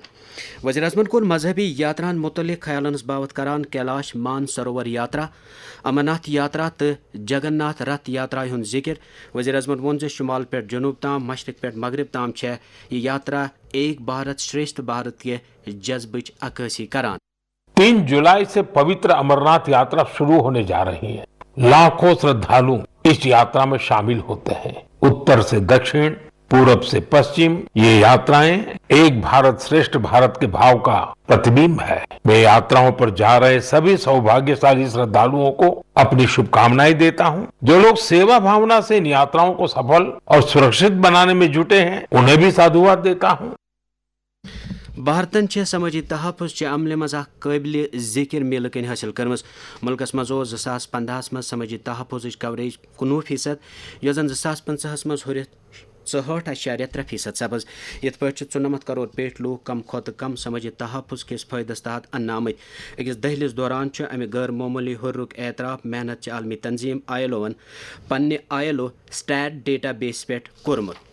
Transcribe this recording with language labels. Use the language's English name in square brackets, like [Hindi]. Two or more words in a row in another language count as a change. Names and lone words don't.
[Kashmiri] وزیر اعظمن کور مذہبی یاتران متعلق خیالن ہز باوت کران کیلاش مان سروور یاترا، امرناتھ یاترا تو جگن ناتھ رتھ یاترا ہند ذکر. وزیر اعظمن وون زِ شمال پہ جنوب تام مشرق پہ مغرب تام چھ یہ یاترا [Hindi] एक भारत श्रेष्ठ भारत के [Kashmiri] جذبچ عکاسی کران. [Hindi] 3 जुलाई से पवित्र अमरनाथ यात्रा शुरू होने जा रही है. लाखों श्रद्धालु इस यात्रा में शामिल होते हैं. उत्तर से दक्षिण, पूरब से पश्चिम ये यात्राएं एक भारत श्रेष्ठ भारत के भाव का प्रतिबिंब है. मैं यात्राओं पर जा रहे सभी सौभाग्यशाली श्रद्धालुओं को अपनी शुभ कामनाएं देता हूं. जो लोग सेवा भावना से इन यात्राओं को सफल और सुरक्षित बनाने में जुटे हैं उन्हें भी साधुवाद देता हूं. [Kashmiri] بھارتن چھ سماجی تحفظ چہ عملہ مز اخ قابل ذکر میلہ کن حاصل کرمز. ملکس مز 2015 مز سماجی تحفظ کوریج 19% یس زن 2015 مز ہورتھ 64.3% سبز یت پٲٹھۍ 94 کروڑ پیٹھ لوٗکھ کم کھۄتہٕ کم سمٲجی تحفظ کِس فٲیدس تحت اننہٕ آمٕتۍ أکِس دٔہلِس دوران چھُ امہِ غٲر معموٗلی ہُررُک اعتراف محنت چہِ عالمی تنظیٖم ILOَن پننہِ ILO [English] State Data Base [Kashmiri] پٮ۪ٹھ کوٚرمُت